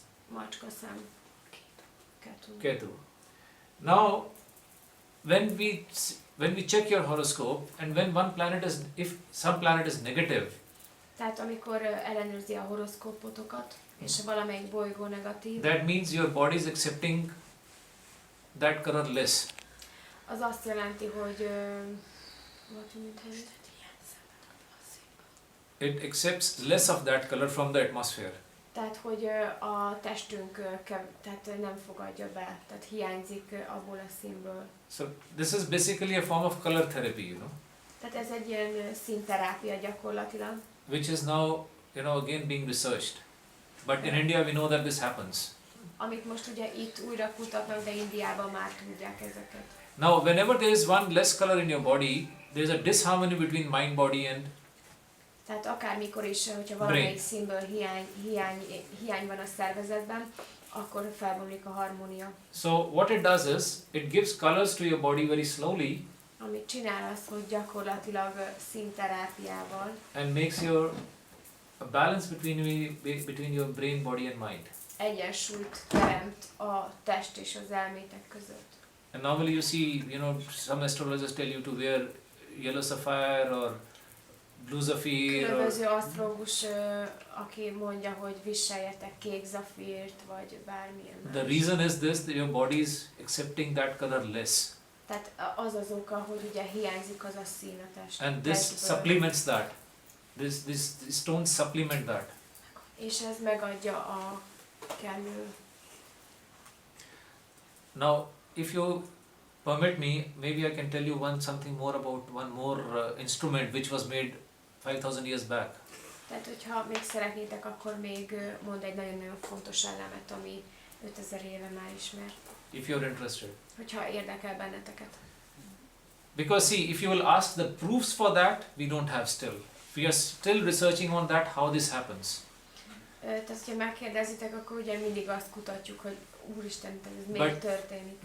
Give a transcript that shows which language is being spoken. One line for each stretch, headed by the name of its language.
Hungarian: macska szem, Ketu.
English: Ketu. Now, when we check your horoscope, and when one planet is, if some planet is negative,
Hungarian: Tehát amikor ellenőrzi a horoszkópotokat, és valamelyik bolygó negatív,
English: that means your body is accepting that color less.
Hungarian: az azt jelenti, hogy
English: what you mean? It accepts less of that color from the atmosphere.
Hungarian: Tehát, hogy a testünk tehát nem fogadja be, tehát hiányzik abból a színből.
English: So this is basically a form of color therapy,
Hungarian: Tehát ez egy ilyen színterápia gyakorlatilag,
English: which is now, again being researched. But in India we know that this happens.
Hungarian: amit most ugye itt újra kutatnak, de Indiában már tudják ezeket.
English: Now, whenever there is one less color in your body, there is a disharmony between mind, body and
Hungarian: Tehát akármikor is, hogyha valamelyik színből hiány van a szervezetben, akkor felbomlik a harmónia.
English: so what it does is, it gives colors to your body very slowly
Hungarian: Amit csinál az, hogy gyakorlatilag színterápiával
English: and makes a balance between your brain, body and mind.
Hungarian: egyensúlyt teremt a test és az elmétek között.
English: And normally you see, some astrologers tell you to wear yellow sapphire or blue sapphire.
Hungarian: Különböző asztrológus, aki mondja, hogy viseljetek kék zafírt, vagy bármilyen
English: The
Hungarian: más.
English: reason is this, that your body is accepting that color less.
Hungarian: Tehát az az oka, hogy ugye hiányzik az a szín a test.
English: And this
Hungarian: testből.
English: supplements that. These stones supplement that.
Hungarian: És ez megadja a kellő.
English: Now, if you permit me, maybe I can tell you something more about one more instrument which was made 5,000 years back.
Hungarian: Tehát, hogyha még szeretnétek, akkor még mond egy nagyon-nagyon fontos elemet, ami 5000 éve már ismert.
English: If you're interested.
Hungarian: Hogyha érdekel benneteket.
English: Because see, if you will ask the proofs for that, we don't have still. We are still researching on that, how this happens.
Hungarian: Tehát, ha megkérdezitek, akkor ugye mindig azt kutatjuk, hogy Úristen, ez miért történik.